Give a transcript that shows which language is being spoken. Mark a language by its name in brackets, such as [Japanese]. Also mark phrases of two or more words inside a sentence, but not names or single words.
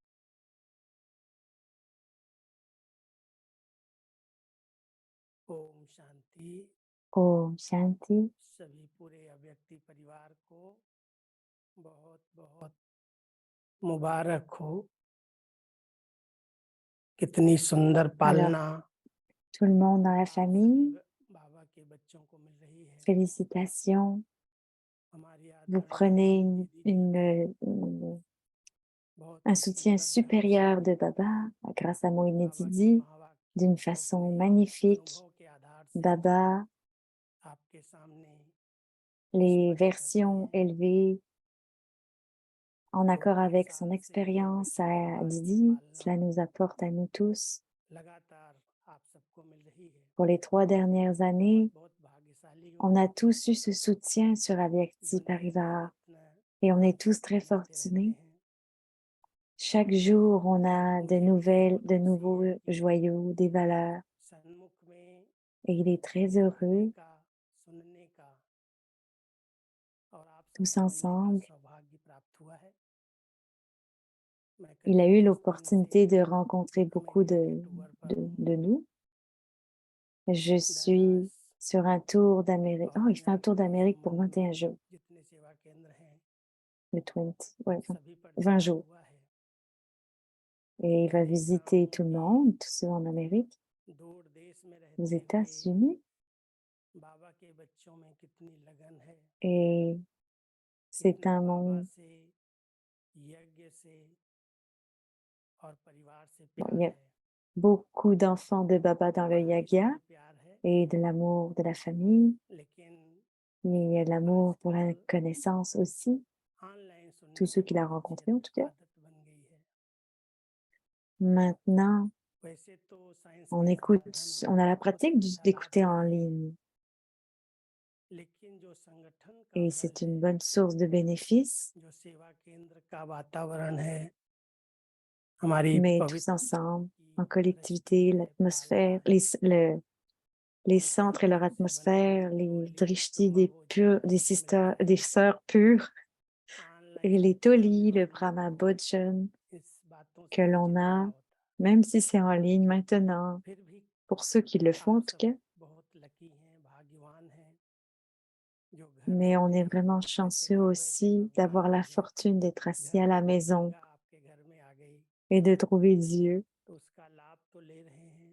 [Hindi] ओम शांति ओम शांति. सभी पूरे अव्यक्ति परिवार को बहुत बहुत मुबारक हो कितनी सुंदर पालना [French] Tout le monde dans la famille, [Hindi] बाबा के बच्चों को मिल रही है [French] félicitations. [Hindi] हमारी [French] Vous prenez un soutien supérieur de Baba grâce à Moïne Didi d'une façon magnifique. Baba, les versions élevées en accord [Hindi] तो [French] avec [Hindi] 5 [French] son [Hindi] साल से [French] expérience à [Hindi] परिवार की [French] Didi, cela [Hindi] पालना [French] nous apporte à nous tous. [Hindi] लगातार आप सबको मिल रही है। [French] Pour les 3 dernières années, [Hindi] बहुत भाग्यशाली [French] on [Hindi] हूँ। [French] a tous eu ce soutien sur Avyakti [Hindi] दुनिया में [French] Parivar [Hindi] इतना [French] et on est tous très [Hindi] मिलते रहते [French] fortunés. [Hindi] हैं। [French] Chaque jour, on a de [Hindi] उम्मीद [French] nouvelles, [Hindi] बहुत [French] de [Hindi] ऐसी [French] nouveaux [Hindi] है कि [French] joyaux, des valeurs [Hindi] सन्मुख में [French] et il est très [Hindi] आने [French] heureux, [Hindi] का, सुनने का और आप [French] tous [Hindi] सबसे मिलने का [French] ensemble. [Hindi] सौभाग्य प्राप्त हुआ है। मैं [French] Il a [Hindi] करीब [French] eu [Hindi] 10 दिन [French] l'opportunité de [Hindi] से [French] rencontrer beaucoup [Hindi] अमेरिका के टूर पर हूँ। [French] de nous. Je [Hindi] डैलास, [French] suis sur un tour d'Amérique. Oh, il fait un tour d'Amérique pour [Hindi] संबंध [French] 21 jours, [Hindi] जितने सेवा केंद्र हैं [French] le 20, ouais, [Hindi] सभी पर [French] 20 [Hindi] दौरा [French] jours. [Hindi] हुआ है। [French] Et il va [Hindi] देखा [French] visiter [Hindi] हूँ [French] tout le [Hindi] कि [French] monde, tous ceux en Amérique, [Hindi] दूर देश में [French] aux [Hindi] रहते हुए [French] États-Unis. [Hindi] बाबा के बच्चों में कितनी लगन है। [French] Et c'est [Hindi] कितना [French] un [Hindi] बाबा [French] monde, [Hindi] से, यज्ञ से और परिवार से [French] bon, [Hindi] प्यार [French] il y a [Hindi] है। [French] beaucoup d'enfants de Baba dans le [Hindi] परमेश्वर [French] Yagya [Hindi] से प्यार है, [French] et de l'amour de la famille. [Hindi] लेकिन [French] Il y a de l'amour pour la [Hindi] आजकल [French] connaissance aussi, [Hindi] ऑनलाइन सुनने [French] tous ceux [Hindi] की [French] qu'il a [Hindi] बहुत [French] rencontrés en tout cas. [Hindi] आदत बन गई है। [French] Maintenant, [Hindi] वैसे तो साइंस [French] on [Hindi] के [French] écoute, [Hindi] साधन [French] on a la [Hindi] बहुत [French] pratique [Hindi] अच्छा लाभ [French] d'écouter en [Hindi] देते हैं, [French] ligne [Hindi] लेकिन जो संगठन का [French] et [Hindi] बल [French] c'est [Hindi] है, [French] une bonne source de bénéfices, [Hindi] जो सेवा केंद्र का वातावरण है, हमारी [French] mais tous [Hindi] पवित्र [French] ensemble, en [Hindi] की [French] collectivité, [Hindi] दृष्टि है, [French] l'atmosphère, [Hindi] पालना है, [French] les [Hindi] उनके [French] centres et leur [Hindi] हाथों से बने [French] atmosphère, les [Hindi] टोली [French] drishti [Hindi] ब्रह्म भोजन [French] des [Hindi] मिलता [French] sisters, [Hindi] है। [French] des sœurs pures et [Hindi] ऑनलाइन [French] les tolis, le [Hindi] हम ब्रह्म भोजन इस बातों [French] que [Hindi] से [French] l'on [Hindi] वंचित नहीं [French] a, [Hindi] होता। [French] même si c'est en ligne maintenant, [Hindi] फिर भी [French] pour ceux qui le font [Hindi] आप [French] en tout [Hindi] सब [French] cas, [Hindi] बहुत लकी हैं, भाग्यवान हैं, जो घर [French] mais on est [Hindi] बैठे [French] vraiment [Hindi] ऐसे [French] chanceux [Hindi] घर बैठे [French] aussi [Hindi] भगवान [French] d'avoir [Hindi] मिल [French] la [Hindi] गए। [French] fortune d'être assis [Hindi] घर [French] à la [Hindi] बैठे [French] maison [Hindi] गंगा आपके घर में आ गई, [French] et de trouver Dieu. [Hindi] तो उसका लाभ तो ले रहे हैं।